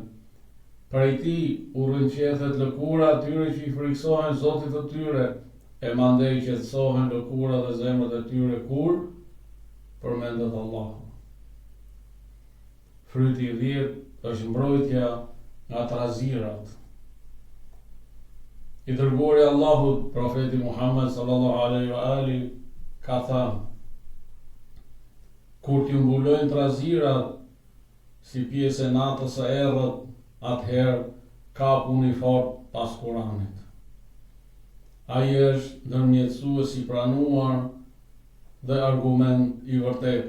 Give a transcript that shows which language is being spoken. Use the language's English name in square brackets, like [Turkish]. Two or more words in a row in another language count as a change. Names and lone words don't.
[Albanian] Prej ti u rrënqethet lëkura atyre që i friksohen Zotit të tyre, e mandej qetësohen lëkura dhe zemrat e tyre kur përmendet Allahu. Fryti i 10 është mbrojtja nga trazirat. I dërguari i Allahut, profeti Muhammed [Arabic] صلى الله عليه وآله, [Albanian] ka thënë: kur t'ju mbulojnë trazirat si pjesë e natës së errët, atëherë kapuni fort pas Kuranit. Ai është ndërmjetësues i pranuar dhe argument i vërtet.